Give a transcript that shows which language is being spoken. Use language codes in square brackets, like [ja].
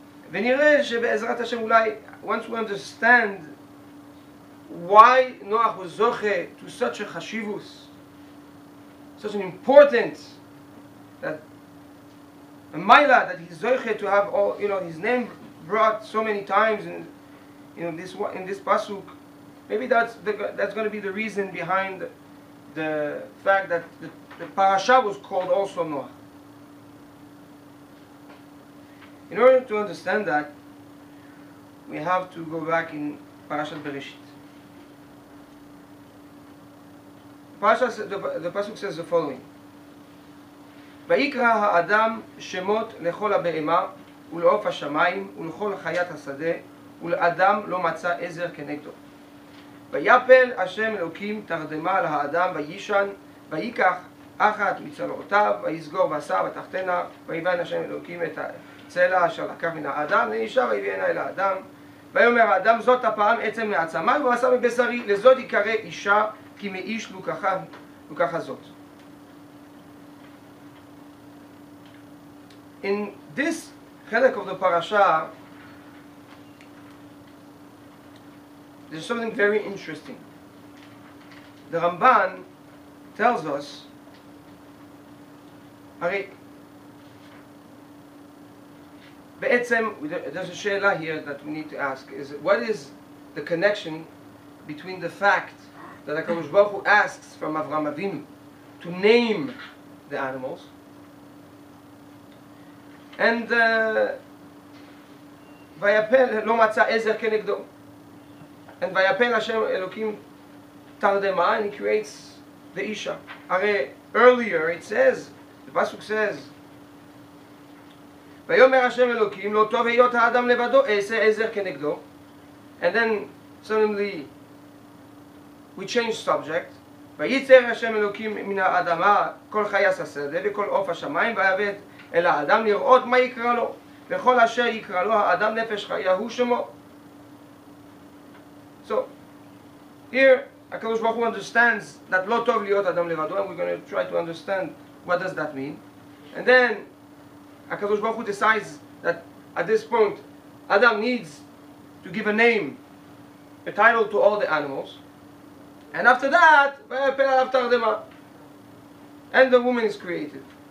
[he] ונראה שבעזרת השם אולי, [en] once we understand why Noach was zoche to such a chashivus, such an importance, that a maila that he's zoche to have all, his name brought so many times in this pasuk, maybe that's going to be the reason behind the fact that the parasha was called also Noach. In order to understand that, we have to go back in Parashat Bereshit. The pasuk says the following: [he] ויקרא האדם שמות לכל הבהמה ולעוף השמיים ולכל חיית השדה ולאדם לא מצא עזר כנגדו. ויפל השם אלוקים תרדמה על האדם וישן ויקח אחת מצלעותיו ויסגור בשר בתחתנה ויבן השם אלוקים את הצלע אשר לקח מן האדם לאישה ויביאנה אל האדם ויאמר האדם זאת הפעם עצם מעצמי ועשה מבשרי לזאת יקרא אישה כי מאיש לוקחה זאת. [en] In this chilek of the parasha, there's something very interesting. The Ramban tells us, there's a she'ela here that we need to ask, is what is the connection between the fact that HaKadosh Baruch Hu asks from Avraham Avinu to name the animals, and [he] ויפל לא מצא עזר כנגדו, [en] and [he] ויפל השם אלוקים תרדמה, [en] and he creates the Isha. [he] הרי [en] earlier it says, the pasuk says, [he] ויאמר השם אלוקים לא טוב היות האדם לבדו אעשה עזר כנגדו, [en] and then suddenly we change subject, [he] וייצר השם אלוקים מן האדמה כל חייס השדה וכל עוף השמיים ויבא אל האדם לראות מה יקרא לו וכל אשר יקרא לו האדם נפש חיה הוא שמו. [en] So here HaKadosh Baruch Hu understands that [he] לא טוב להיות אדם לבדו, [en] and we're going to try to understand what does that mean. And then HaKadosh Baruch Hu decides that at this point Adam needs to give a name, a title to all the animals, and after that [he] ויפל עליו תרדמה, [en] and the woman is created.